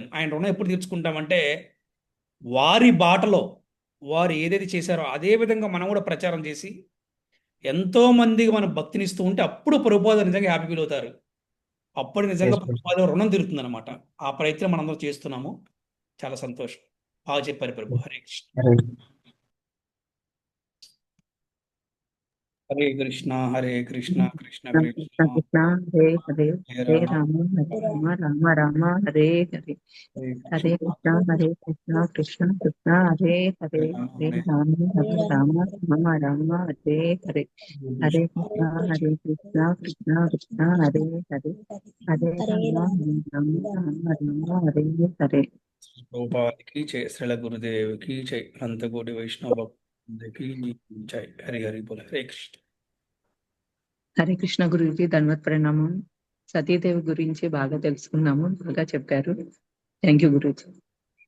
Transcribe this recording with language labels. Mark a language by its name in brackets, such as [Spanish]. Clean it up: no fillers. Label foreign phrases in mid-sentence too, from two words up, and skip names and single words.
[Telugu] ఆయన రుణం ఎప్పుడు తీర్చుకుంటామంటే వారి బాటలో వారు ఏదైతే చేశారో అదే విధంగా మనం కూడా ప్రచారం చేసి ఎంతో మందికి మనం భక్తినిస్తూ ఉంటే అప్పుడు ప్రభుపాద నిజంగా [English] happy feel [Telugu] అవుతారు. అప్పుడు నిజంగా ప్రభుపాద రుణం తీరుతుంది అనమాట. ఆ ప్రయత్నం మనందరం చేస్తున్నాము. చాలా సంతోషం. బాగా చెప్పారు ప్రభు. హరే కృష్ణ. [Sanskrit] హరే కృష్ణ హరే కృష్ణ కృష్ణ కృష్ణ కృష్ణ కృష్ణ హరే హరే హరే హరే రామ రామ రామ రామ హరే హరే హరే హరే కృష్ణ కృష్ణ కృష్ణ హరే హరే హరే రామ రామ రామ హరే హరే హరే కృష్ణ కృష్ణ కృష్ణ హరే హరే హరే రామ రామ హరే హరే. [Telugu] ప్రభుపాదికి జై, శ్రీల గురుదేవికి జై, అనంతకోటి వైష్ణవ భక్తులకి జై. హరి హరి బోల్. హరే కృష్ణ. హరే కృష్ణ గురుజీ, ధన్వత్ ప్రణామం. సతీదేవి గురించి బాగా తెలుసుకున్నాము, బాగా చెప్పారు. [English] thank you గురుజీ.